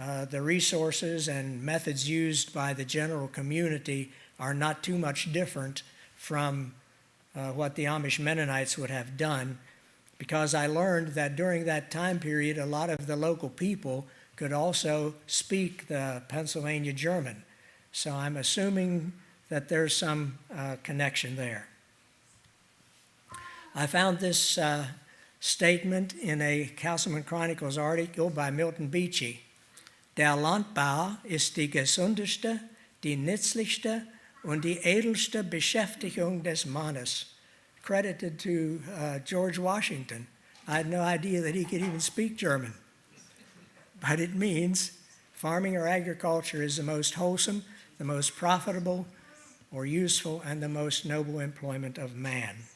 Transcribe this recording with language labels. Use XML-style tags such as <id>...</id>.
<en>the resources and methods used by the general community are not too much different from what the Amish Mennonites would have done, because I learned that during that time period, a lot of the local people could also speak the Pennsylvania German. So I'm assuming that there's some connection there. I found this statement in a Cassleman Chronicles article by Milton Beechey.</en> <de>Der Landbau ist die gesundeste, die nützlichste und die edelste Beschäftigung des Mannes.</de> <en>Credited to George Washington. I had no idea that he could even speak German. But it means farming or agriculture is the most wholesome, the most profitable or useful, and the most noble employment of man.</en>